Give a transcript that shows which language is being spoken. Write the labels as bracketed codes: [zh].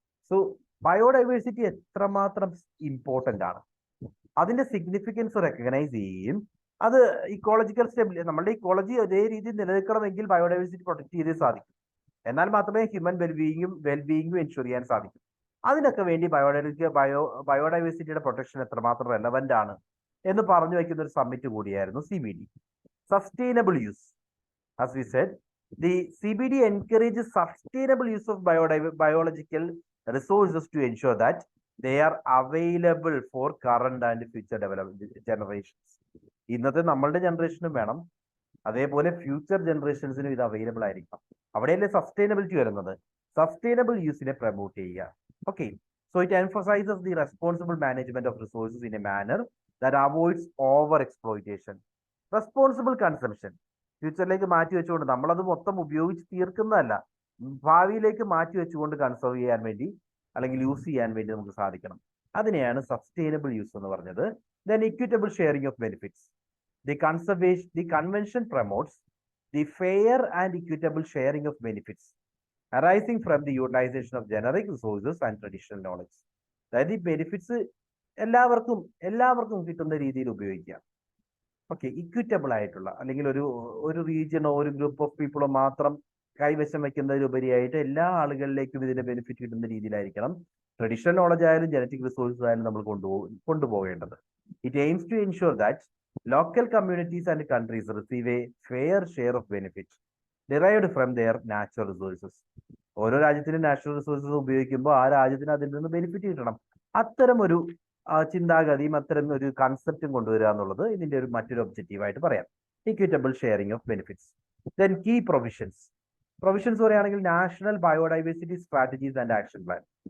[ml] So biodiversity എത്രമാത്രം important ആണ്, അതിന്റെ സിഗ്നിഫിക്കൻസ് റെക്കഗ്നൈസ് ചെയ്യുകയും അത് ഇക്കോളജിക്കൽ സ്റ്റെബിലിറ്റി, നമ്മുടെ ഇക്കോളജി അതേ രീതിയിൽ നിലനിൽക്കണമെങ്കിൽ ബയോഡൈവേഴ്സിറ്റി പ്രൊട്ടക്ട് ചെയ്തേ സാധിക്കും. എന്നാൽ മാത്രമേ ഹ്യൂമൻ വെൽബീയിങ്ങും എൻഷുർ ചെയ്യാൻ സാധിക്കും. അതിനൊക്കെ വേണ്ടി ബയോഡൈവേഴ്സിറ്റിയുടെ പ്രൊട്ടക്ഷൻ എത്രമാത്രം റെലവന്റ് ആണ് എന്ന് പറഞ്ഞു വയ്ക്കുന്ന ഒരു സമ്മിറ്റ് കൂടിയായിരുന്നു CBD. [en] Sustainable use, as we said, the CBD encourages sustainable use of biological resources to ensure that they are available for current and future generations. [ml] ഇന്നത്തെ നമ്മളുടെ ജനറേഷനും വേണം, അതേപോലെ ഫ്യൂച്ചർ ജനറേഷൻസിനും ഇത് അവൈലബിൾ ആയിരിക്കണം. അവിടെയല്ലേ സസ്റ്റൈനബിലിറ്റി വരുന്നത്. സസ്റ്റൈനബിൾ യൂസിനെ പ്രൊമോട്ട് ചെയ്യുക. [en] Okay, so it emphasises the responsible management of resources in a manner that avoids over exploitation. [ml] Responsible consumption ഫ്യൂച്ചറിലേക്ക് മാറ്റി വെച്ചുകൊണ്ട് നമ്മളത് മൊത്തം ഉപയോഗിച്ച് തീർക്കുന്നതല്ല, ഭാവിയിലേക്ക് മാറ്റി വെച്ചുകൊണ്ട് കൺസേർവ് ചെയ്യാൻ വേണ്ടി അല്ലെങ്കിൽ യൂസ് ചെയ്യാൻ വേണ്ടി നമുക്ക് സാധിക്കണം. അതിനെയാണ് സസ്റ്റൈനബിൾ യൂസ് എന്ന് പറഞ്ഞത്. [en] Then equitable sharing of benefits. The convention promotes the fair and equitable sharing of benefits arising from the utilization of generic resources and traditional knowledge. [ml] അതായത് ഈ ബെനിഫിറ്റ്സ് എല്ലാവർക്കും കിട്ടുന്ന രീതിയിൽ ഉപയോഗിക്കാം. ഓക്കെ, ഇക്വിറ്റബിൾ ആയിട്ടുള്ള, അല്ലെങ്കിൽ ഒരു റീജിയനോ ഒരു ഗ്രൂപ്പ് ഓഫ് പീപ്പിളോ മാത്രം കൈവശം വെക്കുന്നതിലുപരിയായിട്ട് എല്ലാ ആളുകളിലേക്കും ഇതിന്റെ ബെനിഫിറ്റ് കിട്ടുന്ന രീതിയിലായിരിക്കണം ട്രഡീഷണൽ നോളജ് ആയാലും ജനറ്റിക് റിസോഴ്സസ് ആയാലും നമ്മൾ കൊണ്ടുപോകേണ്ടത്. [en] It aims to ensure that local communities and countries receive a fair share of benefits derived from their natural resources. [ml] ഓരോ രാജ്യത്തിനും നാച്ചുറൽ റിസോഴ്സസ് ഉപയോഗിക്കുമ്പോൾ ആ രാജ്യത്തിന് അതിൽ നിന്ന് ബെനിഫിറ്റ് കിട്ടണം. അത്തരം ഒരു ചിന്താഗതിയും അത്തരം ഒരു കൺസെപ്റ്റും കൊണ്ടുവരിക എന്നുള്ളത് ഇതിന്റെ മറ്റൊരു ഒബ്ജക്റ്റീവായിട്ട് പറയാം. [en] Equitable sharing of benefits. Then key provisions [ml] പറയുകയാണെങ്കിൽ [en] National biodiversity strategies and action plan.